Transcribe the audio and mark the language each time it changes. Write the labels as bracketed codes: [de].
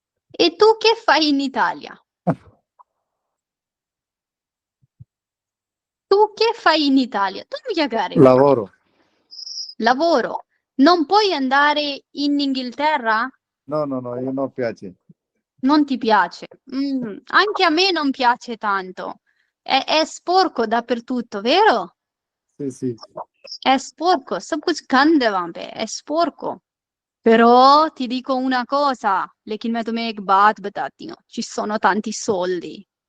[it] E tu che fai in Italia? Tu che fai in Italia? Tu mi chiamare Lavoro. lavoro. Non puoi andare in Inghilterra? No, io non piace. Non ti piace? Anche a me non piace tanto. È sporco dappertutto, vero? Sì. È sporco, [hi] सब कुछ गंद है वहां पे, [it] è sporco. Però ti dico una cosa, [hi] लेकिन मैं तुम्हें एक बात बताती हूँ, [it] ci sono tanti soldi.